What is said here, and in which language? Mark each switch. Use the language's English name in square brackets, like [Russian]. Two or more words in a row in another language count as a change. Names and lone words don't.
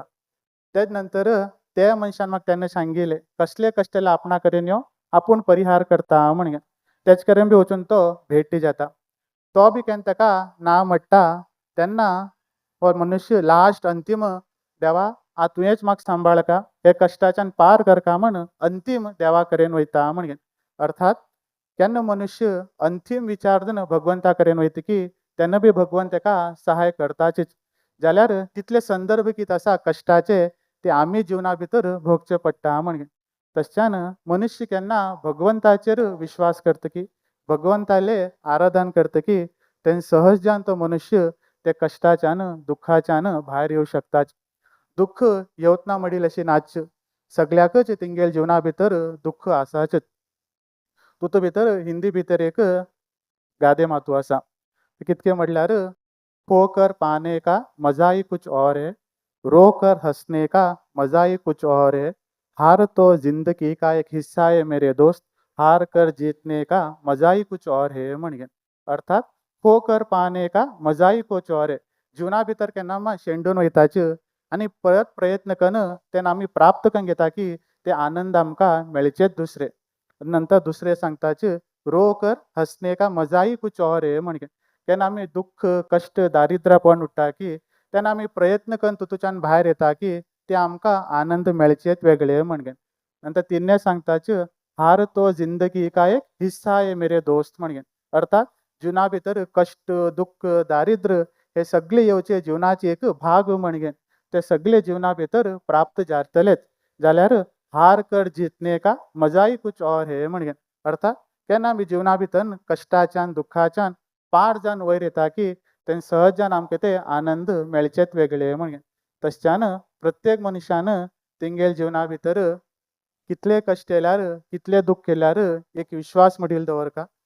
[Konkani] तेज नंतर त्या मनशान म्हाका तेन्ना सांगिल्लें कसले कश्ट येयल्यार आपणा कडेन यो, आपूण परिहार करता म्हणून. तेजे कडेन बी वचून तो भेटी जाता. तो बी केन्ना तेका ना म्हणटा तेन्ना हो मनुष्य लास्ट अंतीम देवा तुवेंच म्हाका सांबाळ का, हे कश्टाच्यान पार कर का म्हण अंतीम देवा कडेन वयता म्हणून. अर्थात केन्ना मनुष्य अंतीम विचारून भगवंता कडेन वयतकी तेन्ना बी भगवंत तेका सहाय करताच. जाल्यार तितले संदर्भ कितें आसा कश्टाचे ते आमी जिवना भितर भोगचे पडटा म्हणून. तशच्यान मनुष्य केन्ना भगवंताचेर विश्वास करतकी, भगवंताले आराधन करतकी तेन्ना सहजान तो मनुष्य ते कश्टाच्यान दुख्खाच्यान भायर येवं शकता. दुख्ख येवच ना म्हणील अशी नाच. सगळ्याकच तेंगेले जिवना भितर दुख्ख आसाच. तितू भितर हिंदी भितर एक गादे मातू आसा. कितके म्हटल्यार [Hindi] खो कर पाने का मजा ही कुछ और है, रो कर हंसने का मजा ही कुछ और है, हार तो जिंदगी का एक हिस्सा है मेरे दोस्त, हार कर जीतने का मजा ही कुछ और है म्हणून. अर्थात खो कर पाने का मजा ही कुछ और है. [Konkani] जिवना भितर केन्ना आमी शेंडून वयताचे आनी परत प्रयत्न करून तेन्ना आमी प्राप्त करून घेता की ते आनंद आमकां मेळचेच दुसरे. नंतर दुसरे सांगताचे [Hindi] रो कर हंसने का मजा ही कुछ और है म्हणून. [Konkani] तेन्ना आमी दुख्ख, कश्ट, दारिद्र्यपण उरता की तेन्ना आमी प्रयत्न करून तितूच्यान भायर येता की ते आमकां आनंद मेळचेच वेगळे म्हणून. नंतर तिन्ने सांगताचे [Hindi] हार तो जिंदगी का एक हिस्सा है मेरे दोस्त म्हणून. [Konkani] अर्थात जिवना भितर कश्ट, दुख्ख, दारिद्र्य हे सगळे येवचे जिवनाचे एक भाग म्हणून. ते सगळे जिवना भितर प्राप्त जातलेच. [Hindi] जाल्यार हार कर जीतने का मजा ही कुछ और है म्हणून. [Konkani] अर्थात केन्ना आमी जिवना भितर कश्टाच्यान दुख्खाच्यान पार जावन वयर येता की तेन्ना सहजान आमकां ते आनंद मेळचेच वेगळे म्हणून. तशच्यान प्रत्येक मनशान तेंगेले जिवना भितर कितले कश्ट येयल्यार, कितले दुख्ख येयल्यार एक विश्वास म्हणील दवरता.